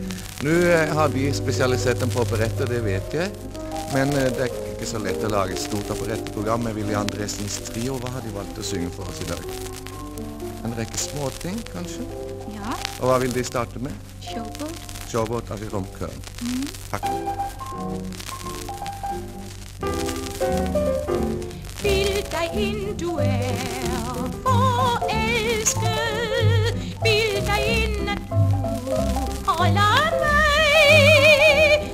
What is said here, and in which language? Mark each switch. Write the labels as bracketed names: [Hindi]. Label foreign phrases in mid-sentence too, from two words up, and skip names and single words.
[Norwegian] Nu har vi spesialisert på operetter, det vet jeg. Men det er ikke så lett å lage et stort operetteprogram med Willy Andresens trio. Hva har de valgt å synge for oss i dag? En rekke småting, kanskje? Ja. Og hva vil de starte med? Showboat. Showboat av Romkøen. Takk. [Danish] Bild dig ind, du er forelsket. Bild dig ind, at du holder mig.